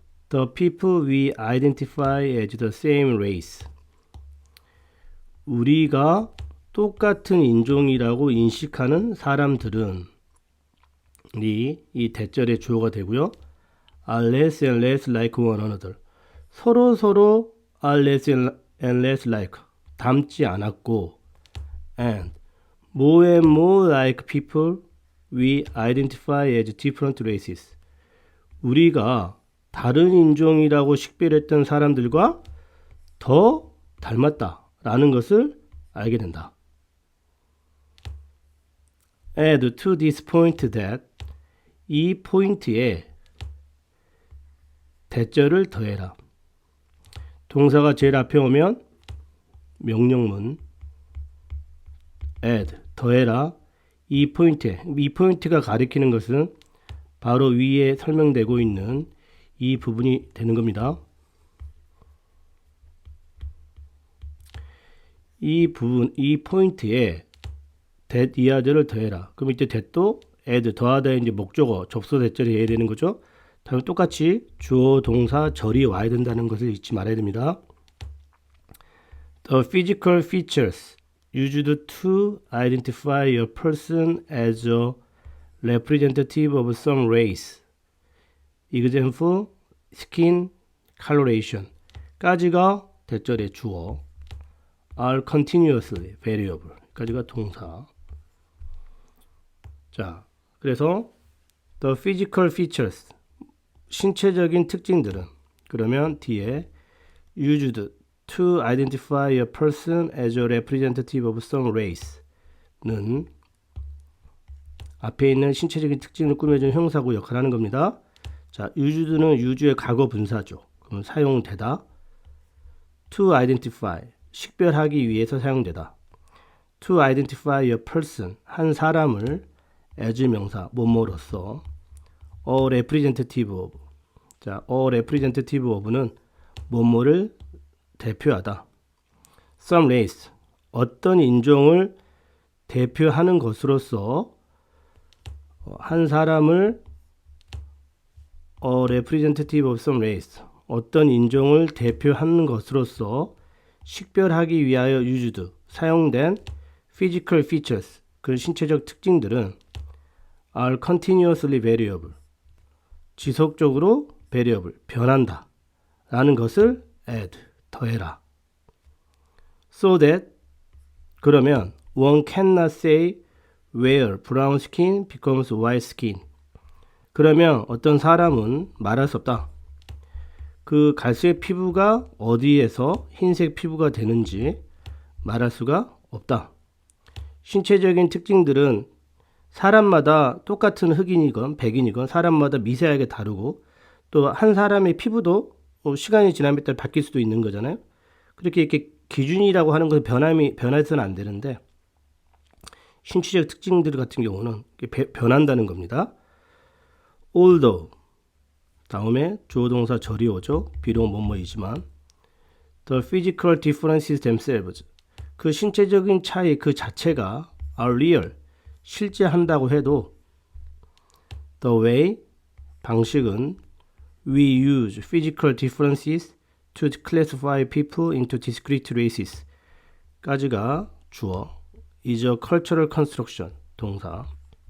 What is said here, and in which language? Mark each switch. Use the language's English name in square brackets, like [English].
[English] The people we identify as the same race. [Korean] 우리가 똑같은 인종이라고 인식하는 사람들은 이 대절의 주어가 되고요. [English] are less and less like one another. [Korean] 서로 [English] are less and less like 닮지 않았고 and more like people we identify as different races. [Korean] 우리가 다른 인종이라고 식별했던 사람들과 더 닮았다라는 것을 알게 된다. [English] Add to this point that [Korean] 이 포인트에 대절을 더해라. 동사가 제일 앞에 오면 명령문 add 더해라. 이 포인트가 가리키는 것은 바로 위에 설명되고 있는 이 부분이 되는 겁니다. 이 포인트에 that 이하들을 더해라. 그럼 이때 that도 add 더하다 이제 목적어 접수 대절이 해야 되는 거죠. 다음 똑같이 주어 동사 절이 와야 된다는 것을 잊지 말아야 됩니다. [English] The physical features used to identify a person as a representative of some race. example, skin coloration [Korean] 까지가 대절의 주어 [English] are continuously variable [Korean] 까지가 동사. 자, 그래서 [English] the physical features [Korean] 신체적인 특징들은 그러면 뒤에 [English] used to identify a person as a representative of some race는 [Korean] 앞에 있는 신체적인 특징을 꾸며준 형사구 역할을 하는 겁니다. 자, used는 use의 과거 분사죠. 그럼 사용되다. to identify 식별하기 위해서 사용되다. [English] to identify a person [Korean] 한 사람을 [English] as 명사 [Korean] 뭐뭐로서 [English] a representative of 자, a representative of는 [Korean] 뭐뭐를 대표하다. [English] some race [Korean] 어떤 인종을 대표하는 것으로서 한 사람을 [English] a representative of some race [Korean] 어떤 인종을 대표하는 것으로서 식별하기 위하여 used 사용된 physical features 그 신체적 특징들은 [English] are continuously variable [Korean] 지속적으로 variable 변한다 라는 것을 add 더해라. [English] So that 그러면 one cannot say where brown skin becomes white skin [Korean] 그러면 어떤 사람은 말할 수 없다. 그 갈색 피부가 어디에서 흰색 피부가 되는지 말할 수가 없다. 신체적인 특징들은 사람마다 똑같은 흑인이건 백인이건 사람마다 미세하게 다르고 또 한 사람의 피부도 시간이 지남에 따라 바뀔 수도 있는 거잖아요. 그렇게 이렇게 기준이라고 하는 것은 변해서는 안 되는데 신체적 특징들 같은 경우는 변한다는 겁니다. although 다음에 주어 동사 절이 오죠. 비록 뭐뭐이지만 [English] the physical differences themselves [Korean] 그 신체적인 차이 그 자체가 [English] are real [Korean] 실제 한다고 해도 [English] the way [Korean] 방식은 [English] we use physical differences to classify people into discrete races [Korean] 까지가 주어 [English] is a cultural construction 동사.